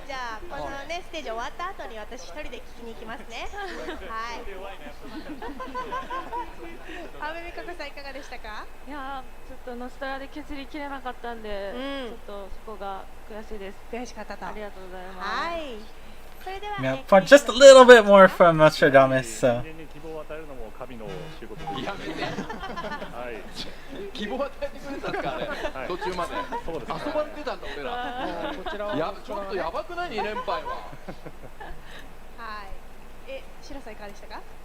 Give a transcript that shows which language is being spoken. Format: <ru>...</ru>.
<ja>じゃあこのねステージ終わった後に私一人で聞きに行きますね。はい。阿部美香子さんいかがでしたか？いやちょっとノストラで削りきれなかったんで、ちょっとそこが悔しいです。悔しかったと。ありがとうございます。はい。</ja> <en>Yeah, for just a little bit more from Nostradamus. So.</en> <ja>希望を与えるのも神の仕事です。やめて。はい。希望を与えてくれたんですかね。途中まで。そうです。遊ばれてたんだ俺ら。こちらはちょっとやばくない2連敗は。はい。白さんいかがでしたか？</ja>